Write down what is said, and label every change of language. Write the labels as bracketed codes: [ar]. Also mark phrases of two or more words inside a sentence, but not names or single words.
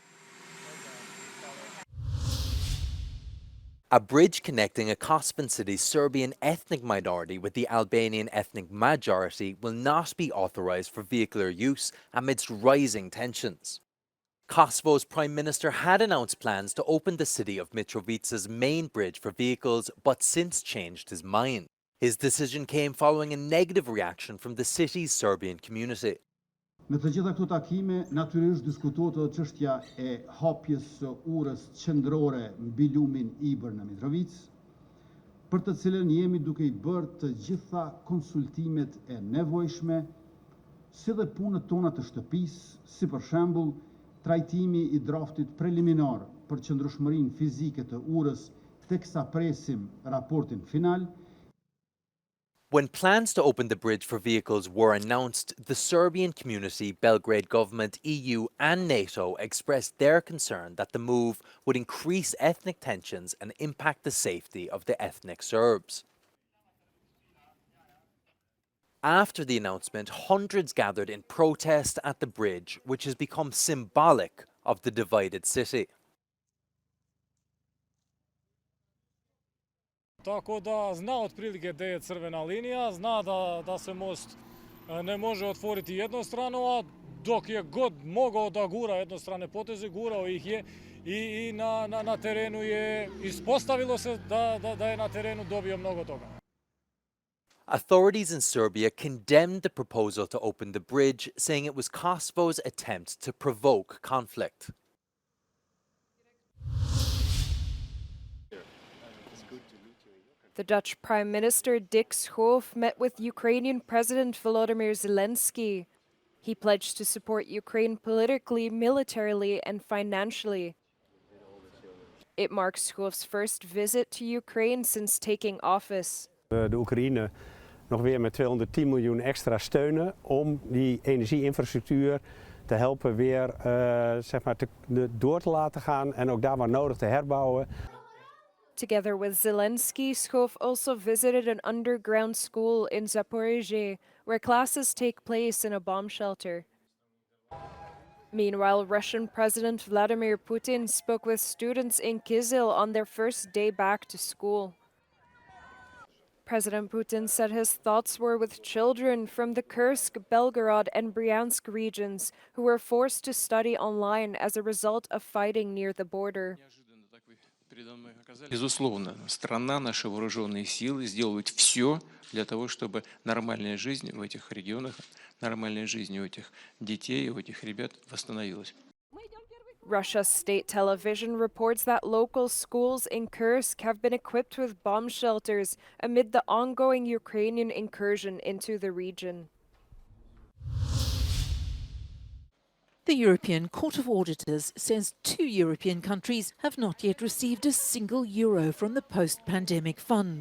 [en] A bridge connecting a Kosovo city's Serbian ethnic minority with the Albanian ethnic majority will not be authorised for vehicular use amidst rising tensions. Kosovo's Prime Minister had announced plans to open the city of Mitrovica's main bridge for vehicles, but since changed his mind. His decision came following a negative reaction from the city's Serbian community. [sq] Në të gjitha këto takime, natyrisht diskutohet edhe çështja e hapjes së urës qendrore mbi lumin Ibër në Mitrovic, për të cilën jemi duke I bërë të gjitha konsultimet e nevojshme, si dhe punët tona të shtëpisë, si për shembull trajtimi I draftit preliminar për qëndrueshmërinë fizike të urës, teksa presim raportin final. [en] When plans to open the bridge for vehicles were announced, the Serbian community, Belgrade government, EU and NATO expressed their concern that the move would increase ethnic tensions and impact the safety of the ethnic Serbs. After the announcement, hundreds gathered in protest at the bridge, which has become symbolic of the divided city. [sr] Tako da zna otprilike gdje je crvena linija, zna da se most ne može otvoriti jednostrano, a dok je god mogao da gura jednostrane poteze, gurao ih je I na terenu je ispostavilo se da je na terenu dobio mnogo toga. [en] Authorities in Serbia condemned the proposal to open the bridge, saying it was Kosovo's attempt to provoke conflict. The Dutch Prime Minister Dick Schoof met with Ukrainian President Volodymyr Zelensky. He pledged to support Ukraine politically, militarily, and financially. It marks Schoof's first visit to Ukraine since taking office. [nl] De Oekraïne nog weer met 210 miljoen extra steunen om die energieinfrastructuur te helpen weer zeg maar door te laten gaan en ook daar waar nodig te herbouwen. [en] Together with Zelensky, Schoof also visited an underground school in Zaporizhzhia, where classes take place in a bomb shelter. Meanwhile, Russian President Vladimir Putin spoke with students in Kyzyl on their first day back to school. President Putin said his thoughts were with children from the Kursk, Belgorod, and Bryansk regions who were forced to study online as a result of fighting near the border. [ru] Безусловно, страна, наши вооруженные силы сделают все для того, чтобы нормальная жизнь в этих регионах, нормальная жизнь у этих детей, у этих ребят восстановилась. [en] Russia's state television reports that local schools in Kursk have been equipped with bomb shelters amid the ongoing Ukrainian incursion into the region. The European Court of Auditors says 2 European countries have not yet received a single euro from the post-pandemic fund.